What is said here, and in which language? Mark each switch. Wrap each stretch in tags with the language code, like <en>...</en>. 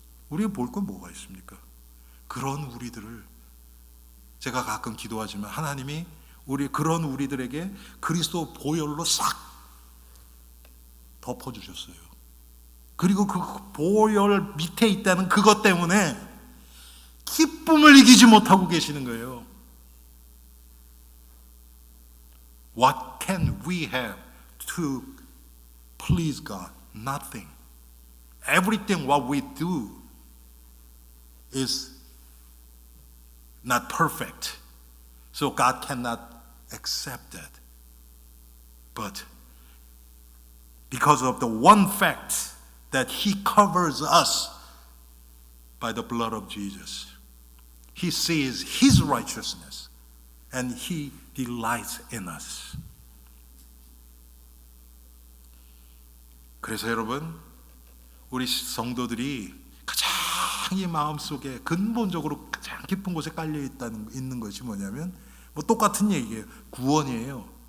<ko>우리가 볼 건 뭐가 있습니까? 그런 우리들을 제가 가끔 기도하지만 하나님이 그런 우리들에게 그리스도 보혈로 싹 덮어주셨어요. 그리고 그 보혈 밑에 있다는 그것 때문에 기쁨을 이기지 못하고 계시는 거예요.</ko> <en>What can we have to please God? Nothing. Everything what we do is not perfect. So God cannot accept that. But because of the one fact that He covers us by the blood of Jesus, He sees His righteousness and He delights in us.</en> <ko>그래서 여러분 우리 성도들이 가장 이 마음속에 근본적으로 가장 깊은 곳에 깔려 있는 것이 뭐냐면 뭐 똑같은 얘기예요. 구원이에요.</ko>